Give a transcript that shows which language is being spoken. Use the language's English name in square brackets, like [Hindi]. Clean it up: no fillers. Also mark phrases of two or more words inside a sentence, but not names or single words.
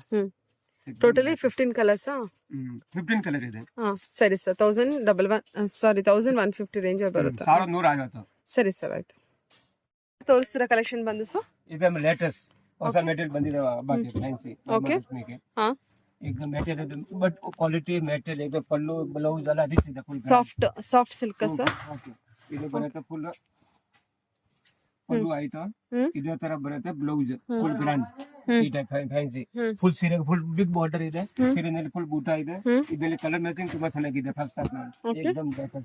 [English] totally 15 colors. [Kannada] 15 ಕಲರ್ ಇದೆ. ಸರಿ ಸರ್. 1150 ರೇಂಜ್ ಬರುತ್ತೆ. 1150. ಸರಿ ಸರ್, ಆಯ್ತು. ತೋರಿಸ್ತೀರಾ ಕಲೆಕ್ಷನ್ ಬಂದು ಸರ್? ಇದು ಲೇಟೆಸ್ಟ್ ಹೊಸ ಮೆಟೀರಿಯಲ್ ಬಂದಿದೆ ಹಬ್ಬಕ್ಕೆ ಫ್ಯಾನ್ಸಿ. ಓಕೆ. ಹಾ [English] एकदम material but quality material [Hindi] एकदम पल्लू [English] ब्लाउज [Kannada] ಎಲ್ಲ ರಿಚ್ ಇದೆ. ಫುಲ್ [English] soft silk sir. [Kannada] ಓಕೆ. ಇದು ಬರುತ್ತೆ ಫುಲ್ ಪಲ್ಲು ಆಯ್ತು. ಇದೇ ತರ ಬರುತ್ತೆ ಬ್ಲೌಸ್ [English] full grand. [Kannada] ಈ [English] type fancy full [Kannada] ಸೀರೆ [English] full big border [Kannada] ಇದೆ. ಸೀರೆನಲ್ಲಿ ಫುಲ್ ಬೂಟಾ ಇದೆ. ಇದರಲ್ಲಿ [English] color matching [Kannada] ತುಂಬಾ ಚೆನ್ನಾಗಿದೆ. [English] first class एकदम ಲೇಟೆಸ್ಟ್.